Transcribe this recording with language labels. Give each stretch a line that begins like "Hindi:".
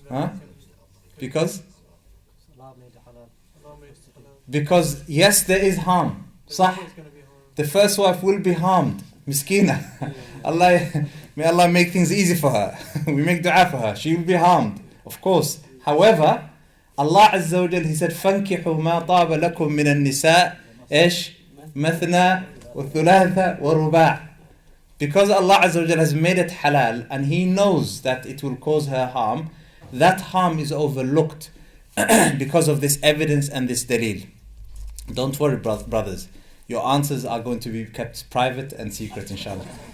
English: Huh? Because? Allah made it halal. Because yes, there is harm. Sah. The first wife will be harmed. Miskina. May Allah make things easy for her. We make dua for her. She will be harmed, of course. However, Allah Azza wa Jal, He said,
Arabic: فَانْكِحُوا مَا طَابَ لَكُم مِّنَ النِّسَاءِ إيش مثنى وثلاثة ورباع.
English: Because Allah Azza wa Jal has made it halal and He knows that it will cause her harm, that harm is overlooked because of this evidence and this dalil. Don't worry, brothers. Your answers are going to be kept private and secret, inshallah.